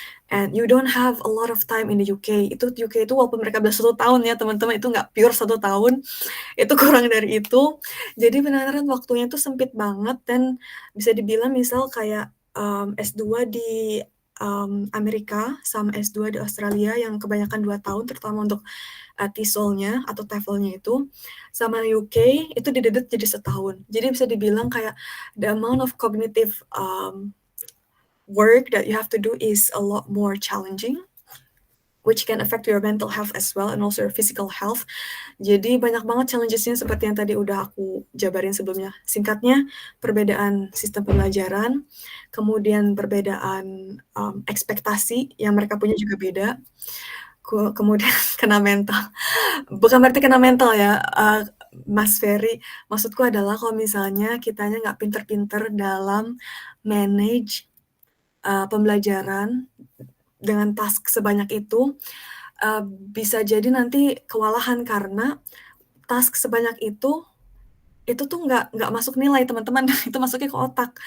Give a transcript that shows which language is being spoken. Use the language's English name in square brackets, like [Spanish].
[English] And you don't have a lot of time in the UK. [Indonesian] UK itu walaupun mereka bilang 1 tahun ya teman-teman, itu nggak pure 1 tahun, itu kurang dari itu. Jadi benar-benar waktunya itu sempit banget, dan bisa dibilang misal kayak S2 di Amerika sama S2 di Australia yang kebanyakan 2 tahun, terutama untuk TESOL-nya atau TOEFL-nya itu, sama UK itu didedet jadi 1 tahun. Jadi bisa dibilang kayak [English] the amount of cognitive work that you have to do is a lot more challenging. which can affect your mental health as well and also your physical health. [Indonesian] Jadi banyak banget challenges-nya seperti yang tadi udah aku jabarin sebelumnya. Singkatnya, perbedaan sistem pembelajaran, kemudian perbedaan ekspektasi yang mereka punya juga beda, kemudian kena mental. Bukan berarti kena mental ya, Mas Ferry. Maksudku adalah kalau misalnya kitanya nggak pinter-pinter dalam manage pembelajaran dengan task sebanyak itu, bisa jadi nanti kewalahan karena task sebanyak itu tuh nggak masuk nilai teman-teman, itu masuknya ke otak.